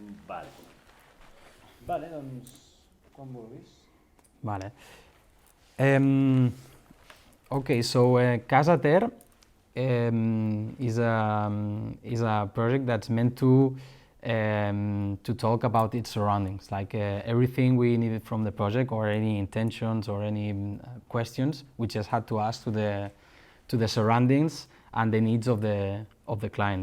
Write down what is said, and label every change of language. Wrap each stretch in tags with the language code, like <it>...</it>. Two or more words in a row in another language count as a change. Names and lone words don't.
<ca>Vale. Vale, doncs, quan vulguis. Vale.</ca> <en>Okay, so Casa is a project that's meant to talk about its surroundings, like everything we needed from the project, or any intentions or any questions, we just had to ask to the surroundings and the needs of the client.</en>